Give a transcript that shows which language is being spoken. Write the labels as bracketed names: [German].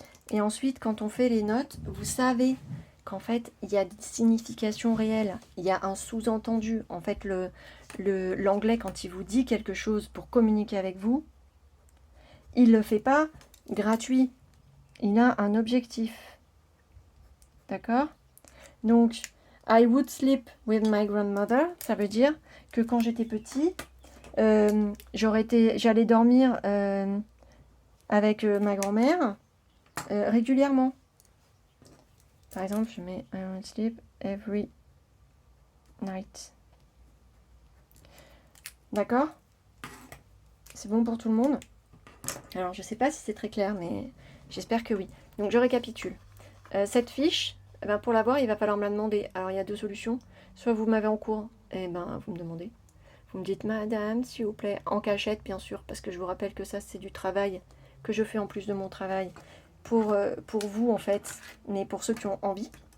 [French] Et ensuite, quand on fait les notes, vous savez qu'en fait, il y a des significations réelles. Il y a un sous-entendu. En fait, l'anglais, quand il vous dit quelque chose pour communiquer avec vous, il ne le fait pas gratuit. Il a un objectif. D'accord? [English] Donc, I would sleep with my grandmother. [French] Ça veut dire que quand j'étais petit, j'allais dormir avec ma grand-mère régulièrement. Par exemple, je mets [English] I would sleep every night. [French] D'accord? C'est bon pour tout le monde? Alors, je ne sais pas si c'est très clair, mais j'espère que oui. Donc, je récapitule. Cette fiche, eh ben, pour l'avoir, il va falloir me la demander. Alors, il y a deux solutions. Soit vous m'avez en cours, et ben, vous me demandez. Vous me dites, madame, s'il vous plaît, en cachette, bien sûr, parce que je vous rappelle que ça, c'est du travail que je fais en plus de mon travail pour vous, en fait, mais pour ceux qui ont envie.